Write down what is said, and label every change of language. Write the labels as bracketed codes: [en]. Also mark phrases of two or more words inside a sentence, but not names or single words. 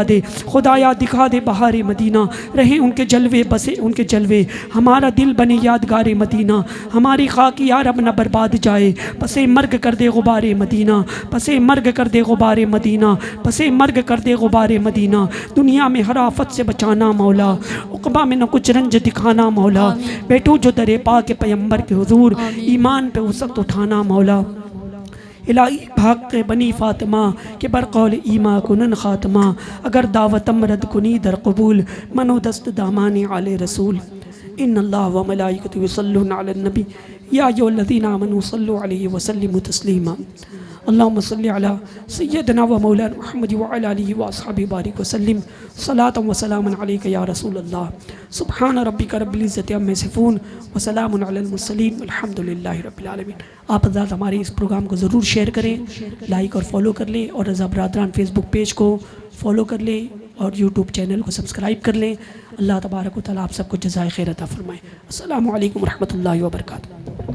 [ur] دے، خدایا دکھا دے بہار مدینہ، رہے ان کے جلوے بسے ان کے جلوے، ہمارا دل بنے یادگار مدینہ، ہماری خاک یا رب نہ برباد جائے، پسے مرگ کر دے غبار مدینہ، پسے مرگ کر دے غبار مدینہ، پسے مرگ کر دے غبار مدینہ، دنیا میں ہر آفت سے بچانا مولا، عقبہ میں نہ کچھ رنج دکھانا مولا، بیٹھو جو در پاک پیمبر کے حضور ایمان پہ وسعت اٹھانا مولا۔ [fa] الہی بھاگ کے بنی فاطمہ کہ برقول ایما کنن خاتمہ، اگر دعوتم رد کنی در قبول، منو دست دامانی علی رسول۔ [ar] ان اللہ و ملائکتہ یصلون علی النبی یا ایھا الذین آمنوا صلوا علیہ وسلموا تسلیما۔ اللہم صلی علی سیدنا و مولانا محمد وعلی آلہ واصحابہ بارک وسلم، صلاۃ و سلام علیک یا رسول اللہ۔ سبحان ربک رب العزت عما یصفون وسلام علی المرسلین والحمد للہ رب العالمین۔ [ur] آپ حضرات ہمارے اس پروگرام کو ضرور شیئر کریں، لائک اور فالو کر لیں، اور رضا برادران فیس بک پیج کو فالو کر لیں۔ اور یوٹیوب چینل کو سبسکرائب کر لیں۔ اللہ تبارک و تعالیٰ آپ سب کو جزائے خیر عطا فرمائے۔ [ar] السلام علیکم ورحمۃ اللہ وبرکاتہ۔